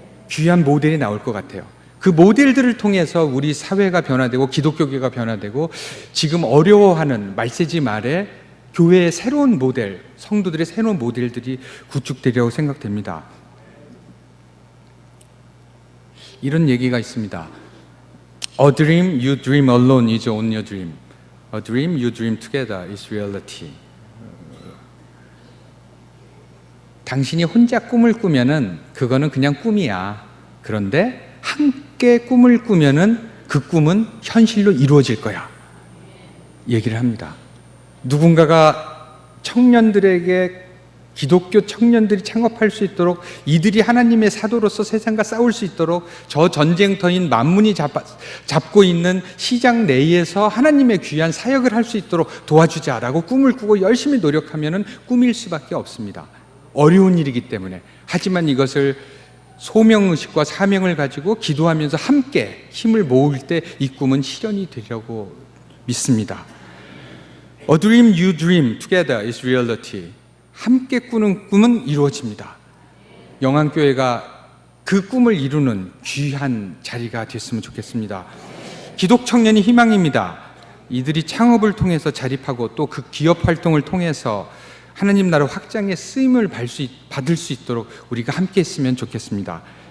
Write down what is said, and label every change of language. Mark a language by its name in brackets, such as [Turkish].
[Korean] 귀한 모델이 나올 것 같아요. 그 모델들을 통해서 우리 사회가 변화되고 기독교계가 변화되고 지금 어려워하는 말세지 말에 교회의 새로운 모델, 성도들의 새로운 모델들이 구축되리라고 생각됩니다. 이런 얘기가 있습니다. [English] A dream you dream alone is only a dream. A dream you dream together is reality. [Korean] 당신이 혼자 꿈을 꾸면은 그거는 그냥 꿈이야. 그런데 함께 꿈을 꾸면은 그 꿈은 현실로 이루어질 거야. 얘기를 합니다. 누군가가 청년들에게 기독교 청년들이 창업할 수 있도록 이들이 하나님의 사도로서 세상과 싸울 수 있도록 저 전쟁터인 만문이 잡고 있는 시장 내에서 하나님의 귀한 사역을 할 수 있도록 도와주자라고 꿈을 꾸고 열심히 노력하면은 꿈일 수밖에 없습니다. 어려운 일이기 때문에. 하지만 이것을 소명의식과 사명을 가지고 기도하면서 함께 힘을 모을 때 이 꿈은 실현이 되려고 믿습니다. [English] A dream you dream together is reality. [Korean] 함께 꾸는 꿈은 이루어집니다. 영안교회가 그 꿈을 이루는 귀한 자리가 됐으면 좋겠습니다. 기독 청년이 희망입니다. 이들이 창업을 통해서 자립하고 또 그 기업 활동을 통해서 하나님 나라 확장의 쓰임을 받을 수 있도록 우리가 함께 했으면 좋겠습니다.